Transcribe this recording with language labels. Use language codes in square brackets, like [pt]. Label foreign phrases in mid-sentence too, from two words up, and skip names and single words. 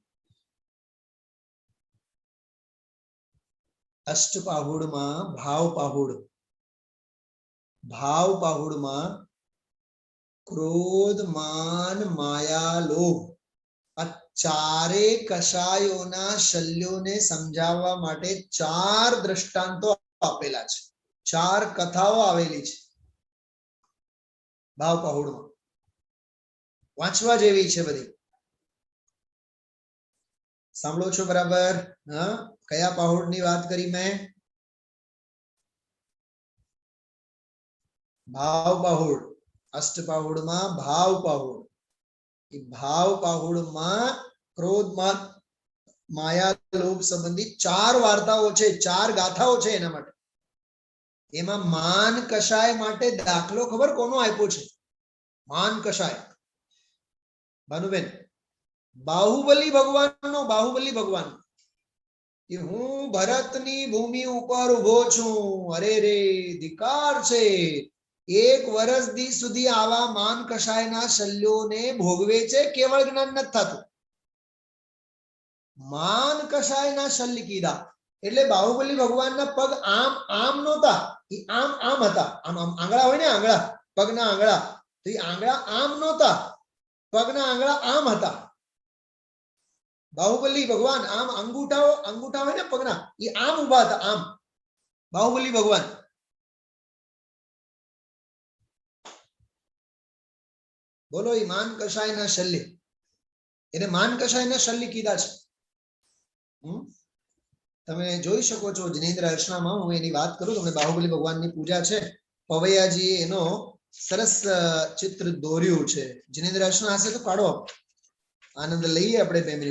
[gu] અષ્ટપાહુડ માં ભાવ પાહુડ, ભાવ પાહુડ માં ક્રોધ, માન, માયા, લોભ, ચારે કષાયોના શલ્યોને સમજાવવા માટે ચાર દૃષ્ટાંતો આપેલા છે, ચાર કથાઓ આવેલી છે ભાવ પાહુડ માં, વાંચવા જેવી છે બધી। સાંભળો છો બરાબર? હા, કયા પાહુડની વાત કરી મેં? ભાવ પાહુડ, અષ્ટપાહુડ માં ભાવ પાહુડ। ભાવ પાહુડ માં ક્રોધ, માન, માયા, લોભ સંબંધી ચાર વાર્તાઓ છે, ચાર ગાથાઓ છે। એના માટે એમાં માન કષાય માટે દાખલો ખબર કોનો આપ્યો છે? માન કષાય ભાનુબેન, બાહુબલી ભગવાન નો, બાહુબલી ભગવાન કે હું ભરતની ભૂમિ ઉપર ઊભો છું, અરે રે ધિક્કાર છે, એક વર્ષ દી સુધી આવા માન કષાયના શલ્યોને ભોગવે છે, કેવળ જ્ઞાન નથી થતું। માન કષાયના શલ્ય કીધા એટલે બાહુબલી ભગવાનના પગ આમ આમ નહોતા, ઈ આમ આમ હતા, આમ આમ આંગળા હોય ને, આંગળા, પગના આંગળા, તો ઈ આંગળા આમ નહોતા, પગના આંગળા આમ હતા। બાહુબલી ભગવાન આમ અંગૂઠાઓ, અંગૂઠા હોય ને પગના, ઈ આમ ઊભા હતા, આમ બાહુબલી ભગવાન। બોલો, ઈ માન કષાયના શલ્ય, એને માન કષાયના શલ્ય કીધા છે। તમે જોઈ શકો છો જિનેન્દ્ર હર્ષણામાં, હું એની વાત કરું તમને, બાહુબલી ભગવાનની પૂજા છે, પવૈયાજીએ એનો સરસ ચિત્ર દોર્યું છે। જિનેન્દ્ર હર્ષણા હશે તો કાઢો, આનંદ લઈએ આપણે 2 મિનિટ।